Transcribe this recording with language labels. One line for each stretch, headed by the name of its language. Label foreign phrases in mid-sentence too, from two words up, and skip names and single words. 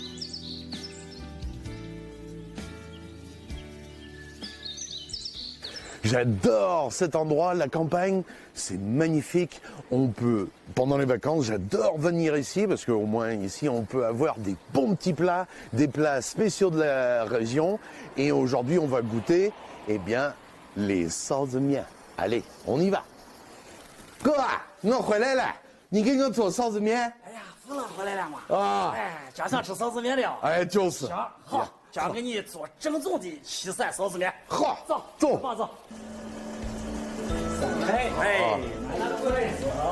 French: J'adore cet endroit, la campagne, c'est magnifique. On peut, pendant les vacances, j'adore venir ici parce qu'au moins ici, on peut avoir des bons petits plats, des plats spéciaux de la région. Et aujourd'hui, on va goûter, eh bien, les salsa mian. Allez, on y va. Quoi?
Chinese: 我回来了，你给我做臊子面。哎呀，福乐回来了嘛！啊，哎，家想吃臊子面了。哎，就是。行，好，家给你做正宗的西山臊子面。好，走，走，爸走。哎哎，拿对子。